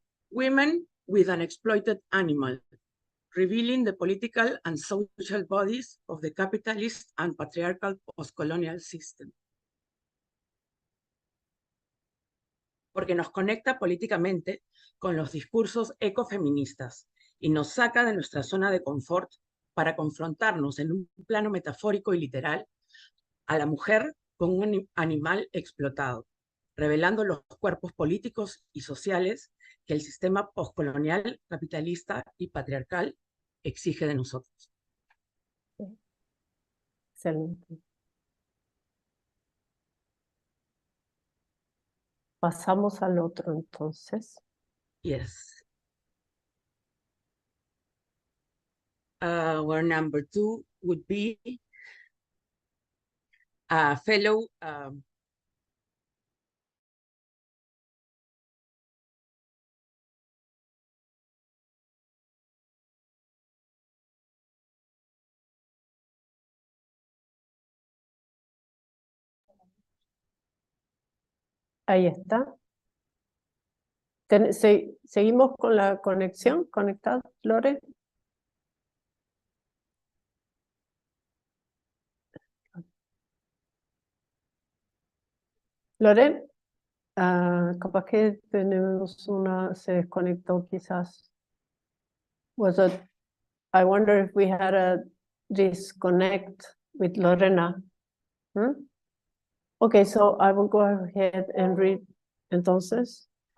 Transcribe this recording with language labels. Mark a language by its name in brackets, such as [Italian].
[English] women with an exploited animal, revealing the political and social bodies of the capitalist and patriarchal postcolonial system. [Spanish] Porque nos conecta políticamente con los discursos ecofeministas y nos saca de nuestra zona de confort para confrontarnos en un plano metafórico y literal a la mujer con un animal explotado, revelando los cuerpos políticos y sociales que el sistema postcolonial, capitalista y patriarcal exige de nosotros. Excelente. Pasamos al otro entonces. [English] Yes. Our number 2 would be a fellow [Spanish] Ahí está. ¿Seguimos con la conexión? ¿Conectado, Lore? Lore, capaz que tenemos se desconectó quizás. [English] I wonder if we had a disconnect with Lorena. Okay, so I will go ahead and read entonces.